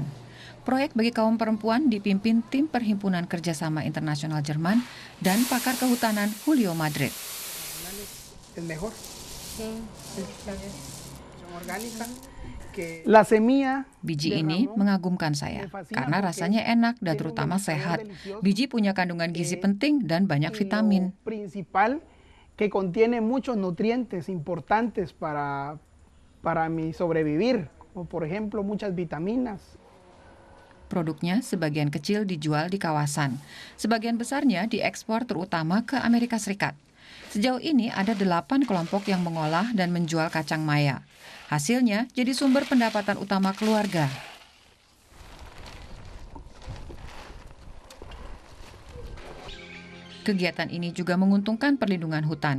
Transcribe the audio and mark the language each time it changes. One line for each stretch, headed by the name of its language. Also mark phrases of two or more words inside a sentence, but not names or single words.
Indonesian: Proyek bagi kaum perempuan dipimpin tim Perhimpunan Kerjasama Internasional Jerman dan pakar kehutanan Julio Madrid. Biji ini mengagumkan saya karena rasanya enak dan terutama sehat. Biji punya kandungan gizi penting dan banyak vitamin.
Spanish: Que contiene muchos nutrientes importantes para mi sobrevivir, como por ejemplo muchas vitaminas.
Indonesian: Produknya sebagian kecil dijual di kawasan. Sebagian besarnya diekspor terutama ke Amerika Serikat. Sejauh ini ada 8 kelompok yang mengolah dan menjual kacang maya. Hasilnya jadi sumber pendapatan utama keluarga. Kegiatan ini juga menguntungkan perlindungan hutan.